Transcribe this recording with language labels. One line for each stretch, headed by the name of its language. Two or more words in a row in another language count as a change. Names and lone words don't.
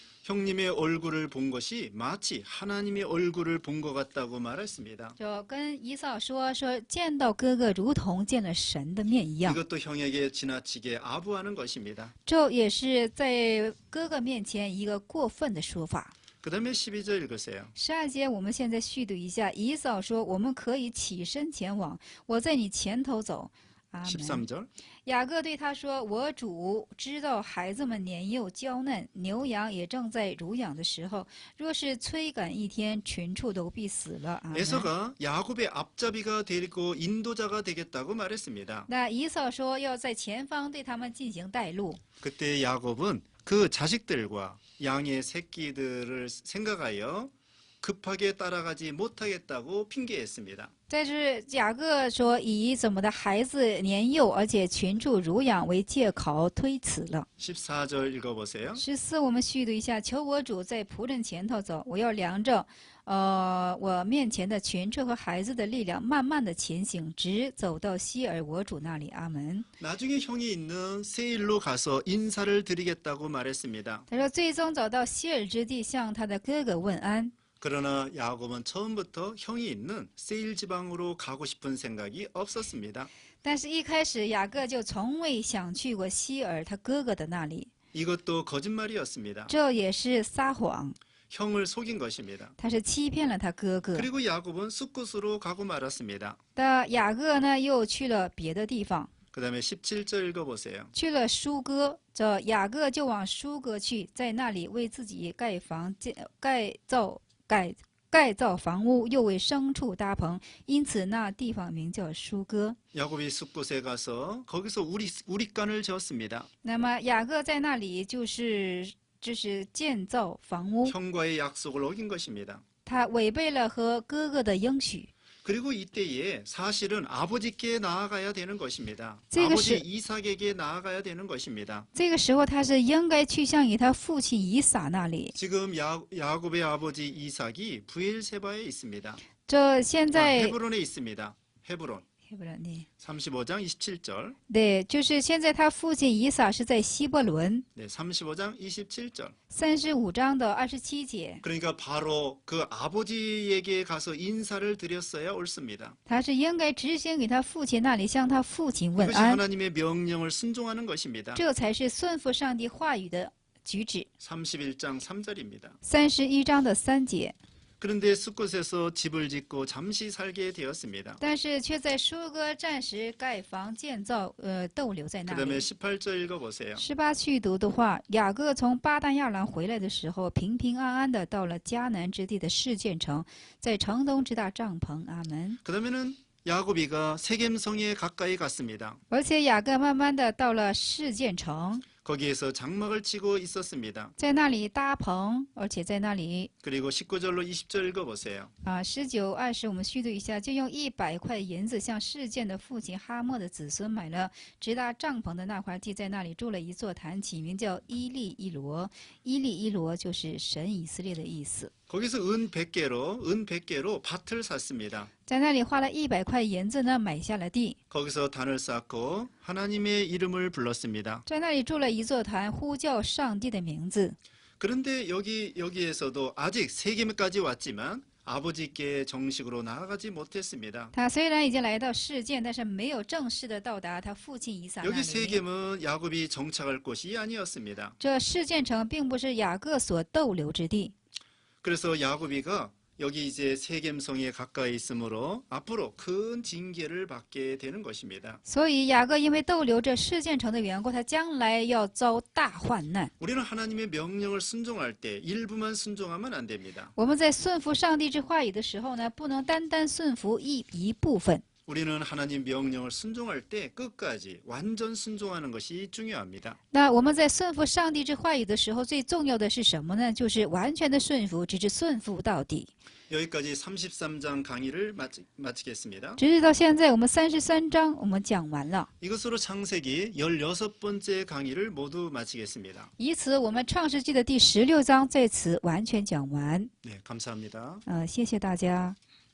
Korean: 형님의 얼굴을 본 것이 마치 하나님의 얼굴을 본 것 같다고 말했습니다.
Chinese: 就跟以扫说见到哥哥如同见了神的面一样。
Korean: 이것도 형에게 지나치게 아부하는 것입니다.
Chinese: 这也是在哥哥面前一个过分的说法。
Korean: 그 다음에 12절 읽으세요.
Chinese: 12 节，我们现在续读一下。以扫说：“我们可以起身前往，我在你前头走。” 阿门。
Korean: 13절.
Chinese: 雅各对他说：“我主知道孩子们年幼娇嫩，牛羊也正在乳养的时候，若是催赶一天，群畜都必死了。” 阿门。
Korean: 에서가 야곱의 앞잡이가 되고 인도자가 되겠다고 말했습니다.
Chinese: 那以扫说要在前方对他们进行带路。
Korean: 그때 야곱은 그 자식들과 양의 새끼들을 생각하여 급하게 따라가지 못하겠다고 핑계했습니다.
Chinese: 但是雅各说以怎么的孩子年幼，而且群畜乳养为借口推辞了。
Korean: 14절 읽어보세요.
Chinese: 14，我们续读一下：求我主在仆人前头走，我要量着，我面前的群畜和孩子的力量，慢慢的前行，直走到希尔我主那里。阿门。
Korean: 나중에 형이 있는 세일로 가서 인사를 드리겠다고 말했습니다.
Chinese: 他说，最终走到希尔之地，向他的哥哥问安。
Korean: 그러나 야곱은 처음부터 형이 있는 세일 지방으로 가고 싶은 생각이 없었습니다.
Chinese: 但是，一开始雅各就从未想去过希尔他哥哥的那里，
Korean: 이것도 거짓말이었습니다.
Chinese: 这也是撒谎，
Korean: 형을 속인 것입니다.
Chinese: 他是欺骗了他哥哥。
Korean: 그리고 야곱은 숫곳으로 가고 말았습니다.
Chinese: 的雅各呢，又去了别的地方，
Korean: 그 다음에 17절 읽어보세요.
Chinese: 去了舒哥。这雅各就往舒哥去，在那里为自己盖造房屋，又为牲畜搭棚，因此那地方名叫舒哥。
Korean: 야곱이 숫곳에 가서 거기서 우리간을 지었습니다.
Chinese: 那么雅各在那里就是建造房屋，
Korean: 형과의 약속을 어긴 것입니다.
Chinese: 他违背了和哥哥的应许。
Korean: 그리고 이때에 사실은 아버지께 나아가야 되는 것입니다.
Chinese: 这个
Korean: 아버지
Chinese: 是
Korean: 이삭에게 나아가야 되는 것입니다.
Chinese: 这个时候他是应该去向以他父亲以撒那里。
Korean: 지금 야곱의 아버지 이삭이 부엘세바에 있습니다.
Chinese: 这现在
Korean: 헤브론에 있습니다. 헤브론 35장 27절.
Chinese: 对，就是现在他父亲以撒是在希伯伦。
Korean: 네, 35장 27절.
Chinese: 35 章的27节，
Korean: 그러니까 바로 그 아버지에게 가서 인사를 드렸어야 옳습니다.
Chinese: 他是应该直行给他父亲那里，向他父亲问
Korean: 이것이
Chinese: 安，
Korean: 하나님의 명령을 순종하는 것입니다.
Chinese: 这才是顺服上帝话语的举止。
Korean: 31장 3절입니다.
Chinese: 31 章的3节，
Korean: 그런데 숫곳에서 집을 짓고 잠시 살게 되었습니다.
Chinese: 但是却在舒哥暂时盖房建造，逗留在那
Korean: 그 다음에
Chinese: 里。
Korean: 18절 읽어보세요.
Chinese: 18 去读的话，雅各从巴旦亚兰回来的时候，平平安安的到了迦南之地的示剑城，在城东支搭帐篷。阿门。
Korean: 그 다음에는 야곱이가 세겜성에 가까이 갔습니다.
Chinese: 而且雅各慢慢的到了示剑城，
Korean: 거기에서 장막을 치고 있었습니다.
Chinese: 在那里搭棚，而且在那里
Korean: 그리고 19절로 20절 읽어보세요.
Chinese: 19、20，我们续读一下，就用100块银子向示剑的父亲哈莫的子孙买了直搭帐篷的那块地，在那里筑了一座坛，起名叫伊利伊罗。伊利伊罗就是神以色列的意思。
Korean: 거기서 은 100개로 밭을 샀습니다.
Chinese: 在那里花了100块银子呢，买下了地，
Korean: 거기서 단을 쌓고 하나님의 이름을 불렀습니다.
Chinese: 在那里筑了一座坛，呼叫上帝的名字。
Korean: 그런데 여기에서도 아직 세겜까지 왔지만 아버지께 정식으로 나아가지 못했습니다.
Chinese: 他虽然已经来到示剑，但是没有正式的到达他父亲以撒那
Korean: 여기
Chinese: 里。
Korean: 세겜은 야곱이 정착할 곳이 아니었습니다.
Chinese: 这示剑城并不是雅各所逗留之地。
Korean: 그래서 야곱이가 여기 이제 세겜성에 가까이 있으므로 앞으로 큰 징계를 받게 되는 것입니다.
Chinese: 所以雅各因为逗留这示剑城的缘故，他将来要遭大患难。
Korean: 우리는 하나님의 명령을 순종할 때 일부만 순종하면 안 됩니다.
Chinese: 我们在顺服上帝之话语的时候呢，不能单单顺服一部分。
Korean: 우리는 하나님 명령을 순종할 때 끝까지 완전 순종하는 것이 중요합니다.
Chinese: 那我们在顺服上帝之话语的时候，最重要的是什么呢？就是完全的顺服，直至顺服到底。
Korean: 여기까지 33장 강의를 마치겠습니다.
Chinese: 直至到现在，我们33章我们讲完了。
Korean: 이것으로 창세기 16번째 강의를 모두 마치겠습니다.
Chinese: 以此，我们创世纪的第16章在此完全讲完。
Korean: 네, 감사합니다.
Chinese: 谢谢大家。